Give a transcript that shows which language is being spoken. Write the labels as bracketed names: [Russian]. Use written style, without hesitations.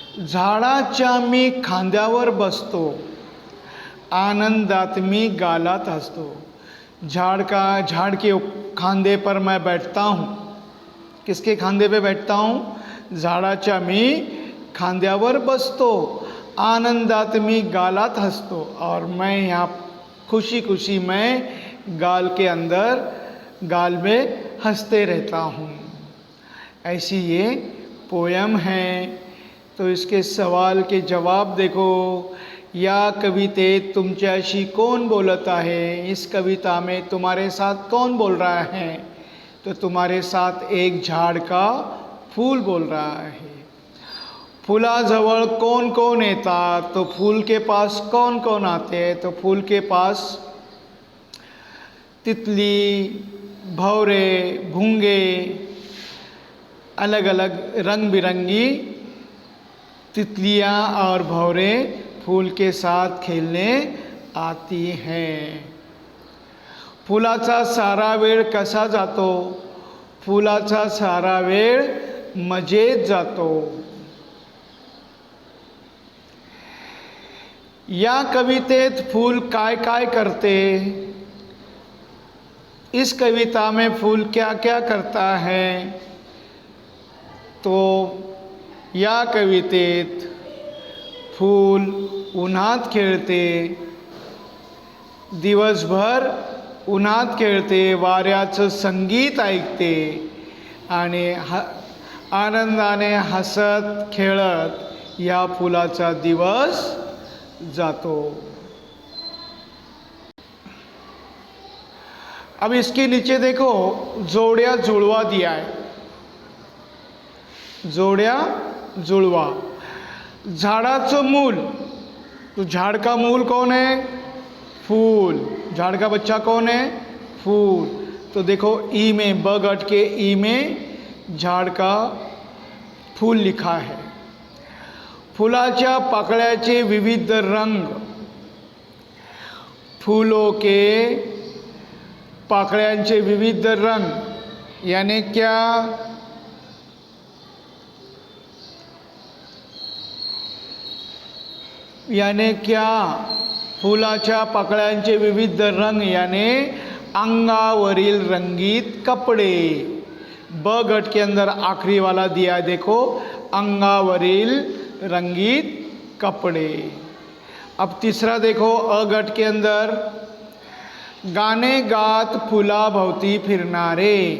[Marathi] झाडाच्या मी खांद्यावर बसतो, आनंदात मी गालात हसतो. [Hindi] झाड़ के खांदे पर मैं बैठता हूँ. किसके खांदे पे बैठता हूँ, [Marathi] झाडाच्या मी खांद्यावर बसतो, आनंदात मी गालात हसतो. [Hindi] और मैं यहाँ खुशी खुशी मैं गाल के अंदर, गाल में हंसते रहता हूँ. ऐसी ये पोयम है. तो इसके सवाल के जवाब देखो. [Marathi] या कवितेत तुमच्याशी कोण बोलत आहे, [Hindi] इस कविता में तुम्हारे साथ कौन बोल रहा है. तो तुम्हारे साथ एक झाड़ का फूल बोल रहा है. [Marathi] फुलाजवळ [Hindi] कौन कौन [Marathi] येतात, [Hindi] तो फूल के पास कौन कौन आते हैं. तो फूल के पास तितली, भौरे, भूंगे, अलग अलग रंग बिरंगी तितलियाँ और भौरे फूल के साथ खेलने आती हैं. [Marathi] फुलाचा सारा वेळ कसा जातो, फुलाचा सारा वेळ मजेत जातो. या कवितेत फूल काय काय करते, [Hindi] इस कविता में फूल क्या क्या करता है. [Marathi] तो या कवितेत फूल उन्हात खेळते, दिवसभर उन्हात खेळते, वाऱ्याचं संगीत ऐकते आणि आनंदाने हसत खेळत या फुलाचा दिवस जातो. [Hindi] अब इसके नीचे देखो जोड़िया जुड़वा दिया है. जोड़िया जुड़वा. झाड़ाचं मूल, तो झाड़ का मूल कौन है, फूल. झाड़ का बच्चा कौन है, फूल. तो देखो ई में ब गट के ई में झाड़ का फूल लिखा है. [Marathi] फुलाच्या पाकळ्याचे विविध रंग, [Hindi] फूलों के [Marathi] पाकळ्यांचे विविध रंग [Hindi] यानी क्या, यानी क्या, [Marathi] फुलाच्या पाकळ्यांचे विविध रंग यानी अंगावरील रंगीत कपड़े. [Hindi] ब गट के अंदर आखिरी वाला दिया है देखो, [Marathi] अंगावरील रंगीत कपड़े. [Hindi] अब तीसरा देखो अ गट के अंदर, [Marathi] गाणे गात फुलाभोवती फिरणारे.